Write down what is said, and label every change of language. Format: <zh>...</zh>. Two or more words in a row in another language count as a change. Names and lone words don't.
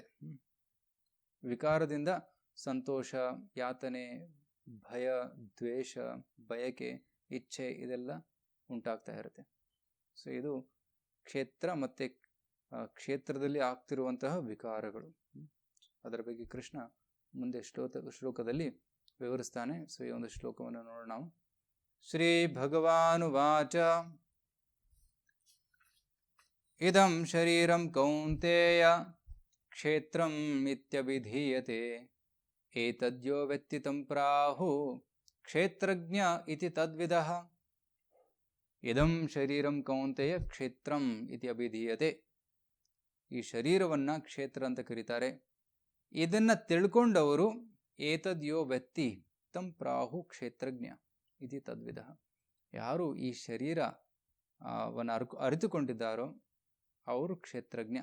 <kn>ವಿಕಾರದಿಂದ ಸಂತೋಷ, ಯಾತನೆ, ಭಯ, ದ್ವೇಷ, ಬಯಕೆ, ಇಚ್ಛೆ ಇದೆಲ್ಲ ಉಂಟಾಗ್ತಾ ಇರುತ್ತೆ. ಸೊ ಇದು ಕ್ಷೇತ್ರ ಮತ್ತು ಕ್ಷೇತ್ರದಲ್ಲಿ ಆಗ್ತಿರುವಂತಹ ವಿಕಾರಗಳು. ಅದರ ಬಗ್ಗೆ ಕೃಷ್ಣ ಮುಂದೆ ಶ್ಲೋಕದಲ್ಲಿ ವಿವರಿಸ್ತಾನೆ. ಸೊ ಈ ಒಂದು ಶ್ಲೋಕವನ್ನು ನೋಡೋಣ ನಾವು.</kn> <sa>ಶ್ರೀ ಭಗವಾನುವಾಚ ಇದಂ ಶರೀರಂ ಕೌಂತೇಯ ಕ್ಷೇತ್ರಂ ಇತ್ಯಭಿಧೀಯತೆ ಏತದ್ಯೋ ವೆತ್ತಿ ತಂ ಪ್ರಾಹು ಕ್ಷೇತ್ರಜ್ಞ ಇತಿ ತದ್ವಿದಃ. ಇದಂ ಶರೀರಂ ಕೌಂತೆಯ ಕ್ಷೇತ್ರಂ ಇತಿ ಅಭಿಧೀಯತೆ.</sa> <kn>ಈ ಶರೀರವನ್ನ ಕ್ಷೇತ್ರ ಅಂತ ಕರೀತಾರೆ. ಇದನ್ನ ತಿಳ್ಕೊಂಡವರು</kn> <sa>ಏತದ್ಯೋ ವ್ಯಕ್ತಿ ತಂ ಪ್ರಾಹು ಕ್ಷೇತ್ರಜ್ಞ ಇತಿ ತದ್ವಿಧ.</sa> <kn>ಯಾರು ಈ ಶರೀರವನ್ನು ಅರಿತುಕೊಂಡಿದ್ದಾರೋ ಅವರು ಕ್ಷೇತ್ರಜ್ಞ.</kn>